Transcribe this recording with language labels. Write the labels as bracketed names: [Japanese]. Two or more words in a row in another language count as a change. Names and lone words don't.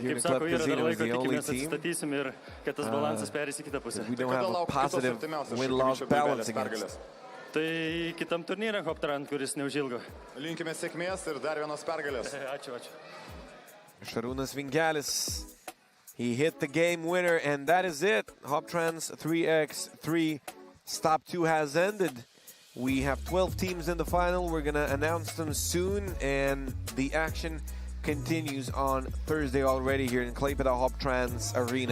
[Lithuanian] Kaip sako, yra dar laiko, tikimės atsistatysim ir kad tas balansas perės į kitą pusę. Tai kada lauk kitos artimiausios Šakių pergalės? Tai kitam turnyrą Hoptrans, kuris neužilgo. Linkime sėkmės ir dar vienos pergalės. Ačiū. Šarūnas Vingelis. [English] He hit the game winner, and that is it. Hoptrans 3x3 Stop 2 has ended. We have 12 teams in the final. We're going to announce them soon, and the action continues on Thursday already here in Klaipeda Hoptrans Arena.